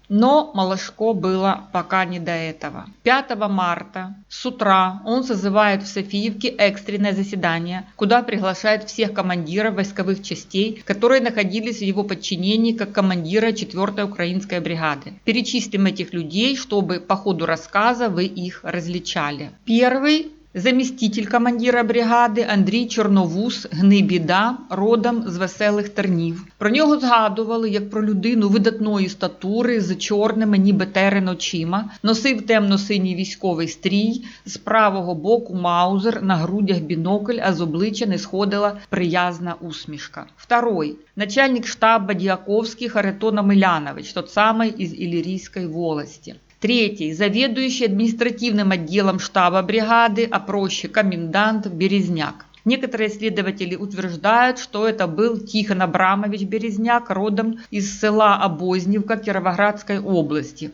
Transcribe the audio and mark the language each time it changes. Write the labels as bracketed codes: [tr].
[ru] Но Малашко было пока не до этого. 5 марта с утра он созывает в Софиевке экстренное заседание, куда приглашает всех командиров войсковых частей, которые находились в его подчинении как командира 4-й украинской бригады. Перечислим этих людей, чтобы по ходу рассказа вы их различали. [uk] Первый заміститель командира бригади Андрій Чорновус Гнибіда, родом з Веселих Тернів. Про нього згадували як про людину видатної статури з чорними ніби терен очима, носив темно-синій військовий стрій, з правого боку маузер, на грудях бінокль, а з обличчя не сходила приязна усмішка. [ru] Второй. Начальник штаба Дьяковский Харитон Амелянович, тот самый из Иллирийской волости. Третий. Заведующий административным отделом штаба бригады, а проще комендант Березняк. Некоторые исследователи утверждают, что это был Тихон Абрамович Березняк, родом из села Обознівка Кировоградской области.